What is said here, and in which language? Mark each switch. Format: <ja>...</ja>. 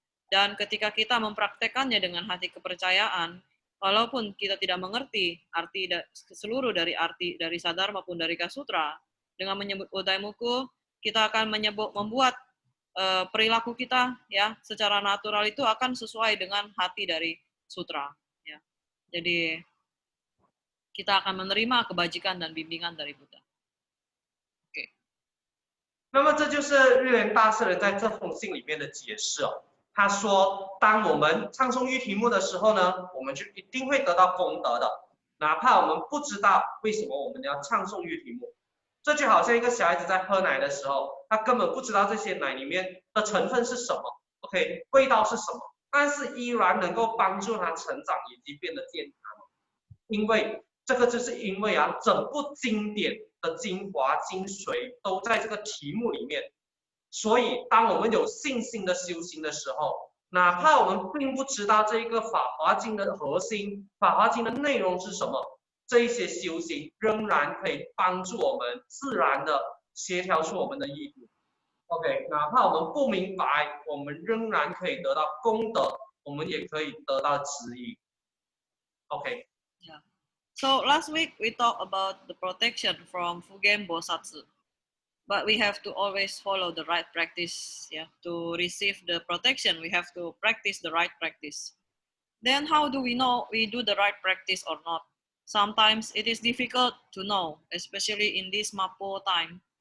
<id>Dan ketika kita mempraktekannya dengan hati kepercayaan, walaupun kita tidak mengerti arti seluruh dari arti dari sadar maupun dari Kasutra, dengan menyebut Daimoku, kita akan membuat perilaku kita ya secara natural itu akan sesuai dengan hati dari sutra. Ya. Jadi kita akan menerima kebajikan dan bimbingan dari Buddha.</id> <zh>那么这就是日莲大师的在这封信里面的解释哦。他说，当我们唱诵玉题目的时候呢，我们就一定会得到功德的，哪怕我们不知道为什么我们要唱诵玉题目。这就好像一个小孩子在喝奶的时候，他根本不知道这些奶里面的成分是什么 ，OK， 味道是什么，但是依然能够帮助他成长以及变得健康。因为这个就是因为啊，整部经典的精华精髓都在这个题目里面，所以当我们有信心的修行的时候，哪怕我们并不知道这一个法华经的核心，法华经的内容是什么，这一些修行仍然可以帮助我们自然的协调出我们的意图。 OK， 哪怕我们不明白，我们仍然可以得到功德，我们也可以得到指引。 OK。 Yeah.</zh> <en>So last week we talked about the protection from Fugen Bosatsu, but we have to always follow the right practice. Yeah, to receive the protection, we have to practice the right practice. Then how do we know we do the right practice or not? Sometimes it is difficult to know, especially in this Mapo time.</en>